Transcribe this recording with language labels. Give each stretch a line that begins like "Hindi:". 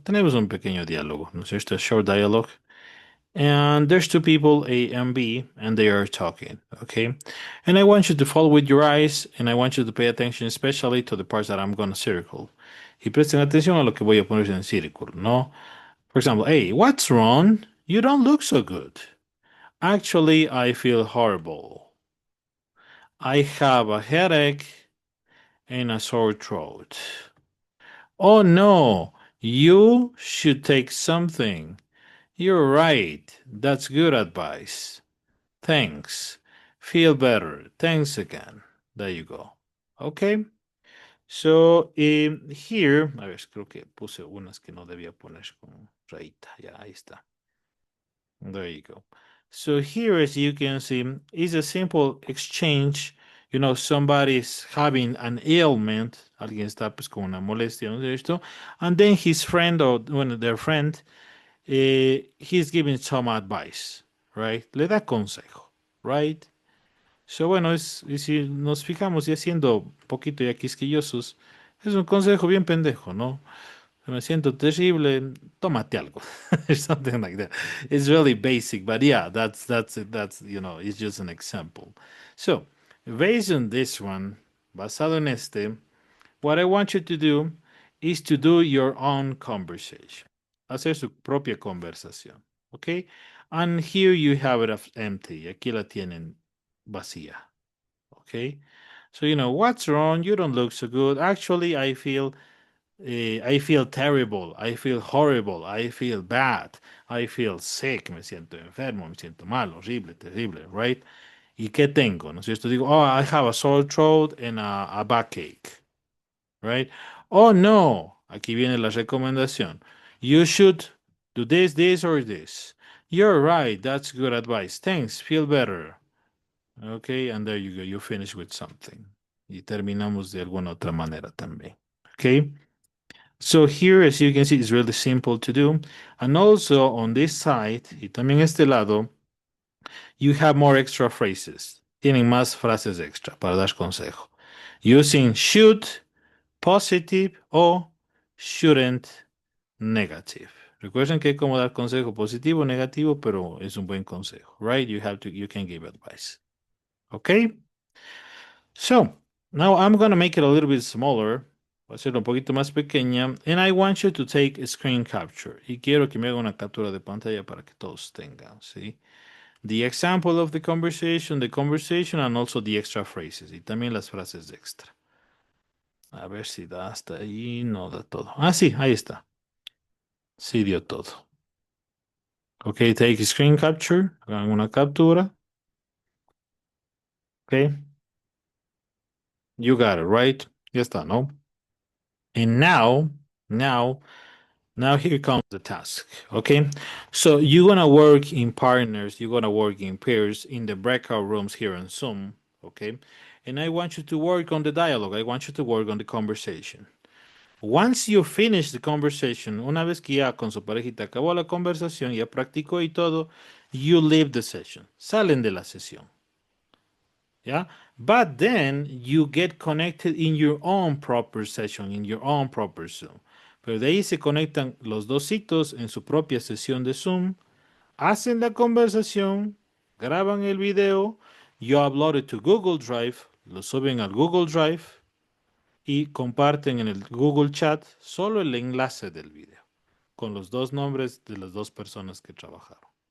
Spanish: Tenemos un pequeño diálogo, ¿no es cierto?
English: A short dialogue. And there's two people, A and B, and they are talking, okay? And I want you to follow with your eyes, and I want you to pay attention especially to the parts that I'm going to circle.
Spanish: Y presten atención a lo que voy a poner en círculo, ¿no?
English: For example, A, what's wrong? You don't look so good. Actually, I feel horrible. I have a headache and a sore throat. Oh no, you should take something. You're right. That's good advice. Thanks. Feel better. Thanks again. There you go. Okay. So here,
Spanish: a ver, creo que puse unas que no debía poner con rayita. Ya, ahí está.
English: There you go. So here, as you can see, is a simple exchange. You know, somebody's having an ailment.
Spanish: Alguien está pues con una molestia, ¿no es esto?
English: And then his friend or their friend, he's giving some advice, right?
Spanish: Le da consejo, right? So, bueno, y si nos fijamos y haciendo poquito ya quisquillosos, es un consejo bien pendejo, ¿no? Me siento terrible, tómate algo.
English: Something like that. It's really basic, but yeah, that's you know, it's just an example. So, based on this one,
Spanish: basado en este,
English: what I want you to do is to do your own conversation.
Spanish: Hacer su propia conversación.
English: Okay? And here you have it empty.
Spanish: Aquí la tienen vacía. Okay?
English: So, you know, what's wrong? You don't look so good. Actually, I feel terrible. I feel horrible. I feel bad. I feel sick.
Spanish: Me siento enfermo. Me siento mal.
English: Horrible, terrible, right?
Spanish: ¿Y qué tengo? ¿No es cierto? Digo,
English: oh, I have a sore throat and a backache. Right? Oh, no.
Spanish: Aquí viene la recomendación.
English: You should do this, this, or this. You're right. That's good advice. Thanks. Feel better. Okay, and there you go. You finish with something.
Spanish: Y terminamos de alguna otra manera también.
English: Okay? So here, as you can see, it's really simple to do. And also on this side,
Spanish: y también este lado,
English: you have more extra phrases.
Spanish: Tienen más frases extra para dar consejo.
English: Using should, positive, o shouldn't, negative.
Spanish: Recuerden que hay como dar consejo positivo o negativo, pero es un buen consejo, right?
English: You can give advice. Okay? So, now I'm going to make it a little bit smaller.
Spanish: Voy a hacerlo un poquito más pequeña.
English: And I want you to take a screen capture.
Spanish: Y quiero que me haga una captura de pantalla para que todos tengan, ¿sí?
English: The example of the conversation, and also the extra phrases.
Spanish: Y también las frases extra. A ver si da hasta ahí. No da todo. Ah, sí, ahí está. Sí dio todo.
English: Ok, take a screen capture.
Spanish: Hagan una captura.
English: Ok. You got it, right?
Spanish: Ya está, ¿no?
English: And now here comes the task, okay? So you're gonna work in partners, you're gonna work in pairs in the breakout rooms here on Zoom, okay? And I want you to work on the dialogue. I want you to work on the conversation. Once you finish the conversation,
Spanish: una vez que ya con su parejita acabó la conversación, ya practicó y todo,
English: you leave the session.
Spanish: Salen de la sesión.
English: Yeah, but then you get connected in your own proper session, in your own proper Zoom.
Spanish: Pero de ahí se conectan los dositos en su propia sesión de Zoom, hacen la conversación, graban el video,
English: you upload it to Google Drive,
Spanish: lo suben al Google Drive y comparten en el Google Chat solo el enlace del video con los dos nombres de las dos personas que trabajaron.